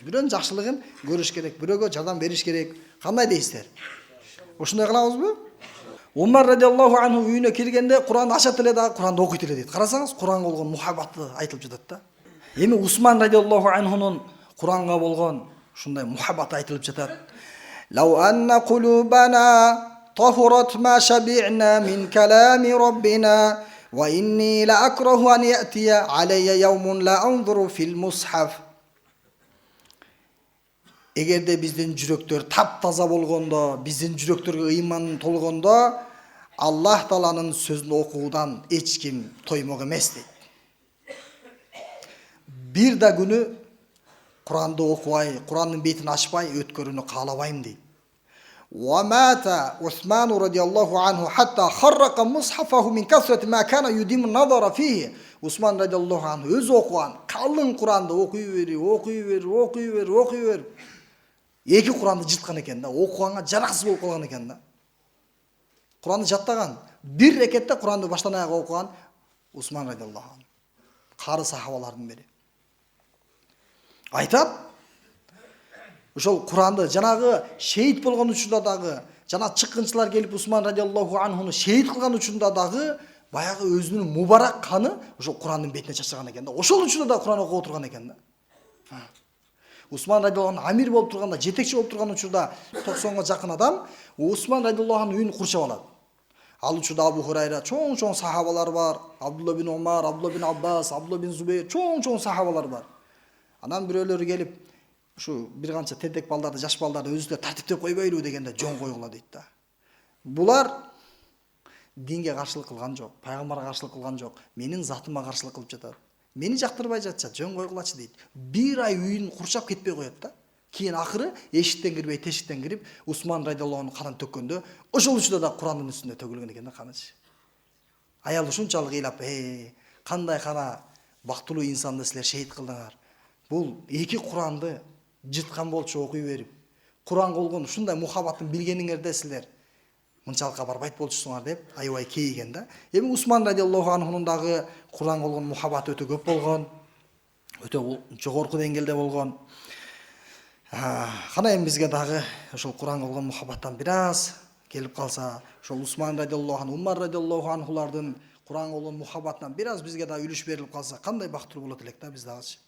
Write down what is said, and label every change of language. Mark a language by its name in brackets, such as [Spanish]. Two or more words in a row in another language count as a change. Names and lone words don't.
[Kyrgyz] Бирөөнүн жакшылыгын көрүш керек, бирөөгө жардам бериш керек. Кандай дейсиздер? Ушундай кылабызбы? Умар [Arabic] رضي الله عنه [Kyrgyz] үйүнө киргенде Кур'ан ачат эле дагы Кур'анды окуйт эле дейт. Карасаңыз, Кур'анга болгон мухаббаты айтылып жатат да. Эми Усман [Arabic] رضي الله عنه [Kyrgyz] Кур'анга болгон ушундай мухаббаты айтылып жатат. [Arabic] لو أن قلوبنا طهرت ما شبعنا من كلام ربنا وإني لأكره أن يأتي علي يوم لا أنظر في المصحف. [Kyrgyz] Эгерде биздин жүрөктөр таптаза болгондо, биздин жүрөктөргө ыйман толгондо, Аллах Тааланын сөзүн окуудан эч ким тоймок эмес дейт. Бир да күнү Куранды окубай, Курандын бетин ачпай өткөрүүнү каалабайм дейт. [Arabic] ومات عثمان رضي الله عنه حتى خرق مصحفه من كثرة ما كان يديم النظر فيه. [Kyrgyz] Усман [Arabic] رضي الله عنه [Kyrgyz] өзү окуган калың Куранды окуй берип, эки Куранды жырткан экен да, окуганга жараксыз болуп калган экен да. Куранды жаттаган, бир рекетте Куранды баштан аяга окуган Усман [Arabic] رضي الله عنه. [Kyrgyz] Кары сахабалардын бири. Айтат, ошол Куранды жанагы шейит болгон учурда дагы, жана чыккынчылар келип Усман [Arabic] رضي الله عنه [Kyrgyz] шейит кылган учурда дагы баягы өзүнүн мубарак каны ошол Курандын бетине чачаган экен да. Ошол учурда да Куран окуп отурган экен да. Усман [Arabic] رضي الله عنه [Kyrgyz] амир болуп турганда, жетекчи болуп турган учурда 90га жакын адам Усман [Arabic] رضي الله عنه [Kyrgyz] үйүн курчап алат. Ал учурда Абу Хурайра, чоң-чоң сахабалар бар. Абдулла бин Умар, Абдулла бин Аббас, Абдулла бин Зубейр, чоң-чоң сахабалар бар. Анан бирөөлөрү келип, ушу бир канча тентек балдарды, жаш балдарды өзүлөр тартиптеп койбойлу дегенде жөн койгула дейт да. Булар динге каршылык кылган жок, пайгамбарга каршылык кылган жок, менин затыма каршылык кылып жатат. Мени жактырбай жатса жөн койгулачы дейт. Бир ай үйүн курчап кетпей коет да. Кийин акыры эшиктен кирбей, тешиктен кирип, Усман [Arabic] رضي الله عنه [Kyrgyz] канын төккөндө, ошол учурда да Курандын үстүндө төгүлгөн экен да канычы. Аял ушунчалык ыйлап, кандай кана бактылуу инсанды силер шейит кылдыңар. Бул эки Куранды жыткан болчу окуй берип, Куранга болгон ушундай мухаббатын билгениңерде силер мынчалыкка барбайт болчусуңар деп аябай кейиген да. Эми Усман [Arabic] رضي الله عنه [Kyrgyz] дагы Куранга болгон мухаббаты өтө көп болгон, өтө жогорку деңгээлде болгон. Кана эми бизге дагы ошол Куранга болгон мухаббаттан бир аз келип калса, ошол Усман [Arabic] رضي الله عنه, [Kyrgyz] Умар [Arabic] رضي الله عنه [Kyrgyz] Куранга болгон мухаббатынан бир аз бизге дагы үлүш берилип калса, кандай бактылуу болот элек да биз дагычы.